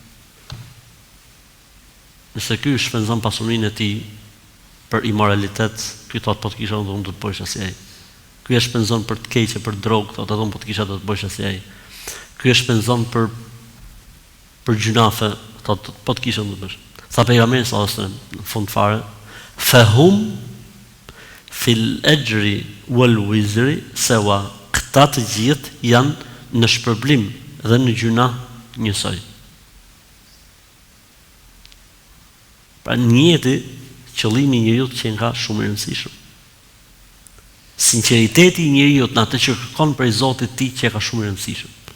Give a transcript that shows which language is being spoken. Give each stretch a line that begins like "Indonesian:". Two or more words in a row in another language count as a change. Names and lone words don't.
Albanian: Nëse ky shpenzon pasurinë e tij për imoralitet, ky thotë po të kisha unë do të bësh as ai. Ky e shpenzon për të keqe, për drogë, thotë edhe unë po të kisha do të bësh as ai. Ky e shpenzon për gjunafe, thotë po të kisha do të bësh. Tha pejgamberi
Arabic: صلى الله عليه وسلم
Albanian: në fund fare,
Arabic: فهم في الأجر والوزر سواء.
Albanian: Këta të gjithë janë në shpërblim dhe në gjuna njësoj. Pra njëti, qëllimi i njeriut që nga shumë i rëndësishëm. Sinqeriteti i njeriut në atë që kërkon prej Zotit ti që ka shumë i rëndësishëm.